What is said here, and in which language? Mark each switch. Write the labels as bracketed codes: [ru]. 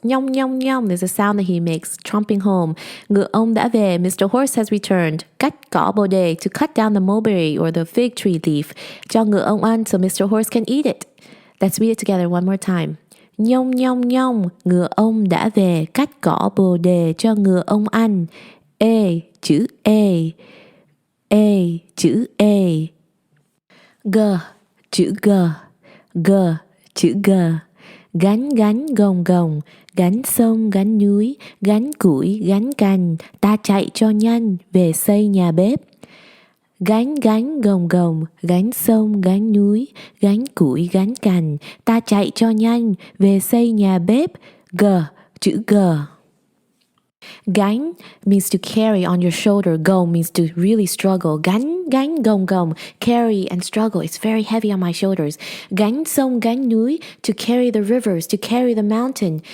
[vi] Nhong nhong nhong, [en] there's a sound that he makes, tromping home. [vi] Ngựa ông đã về, [en] Mr. Horse has returned. [vi] Cắt cỏ bồ đề, [en] to cut down the mulberry or the fig tree leaf. [vi] Cho ngựa ông ăn, [en] so Mr. Horse can eat it. Let's read it together one more time. [vi] Nhong nhong nhong, ngựa ông đã về, cắt cỏ bồ đề cho ngựa ông ăn. A, chữ A. A, chữ A. G, chữ G. G, chữ G. Gánh gánh gồng gồng, gánh sông gánh núi, gánh củi gánh cành, ta chạy cho nhanh về xây nhà bếp. Gánh gánh gồng gồng, gánh sông gánh núi, gánh củi gánh cành, ta chạy cho nhanh về xây nhà bếp. G, chữ G. [en] Gánh means to carry on your shoulder. Gồng means to really struggle. [vi] Gánh gánh gồng gồng, [en] carry and struggle. It's very heavy on my shoulders. [vi] Gánh sông gánh núi, [en] to carry the rivers, to carry the mountain.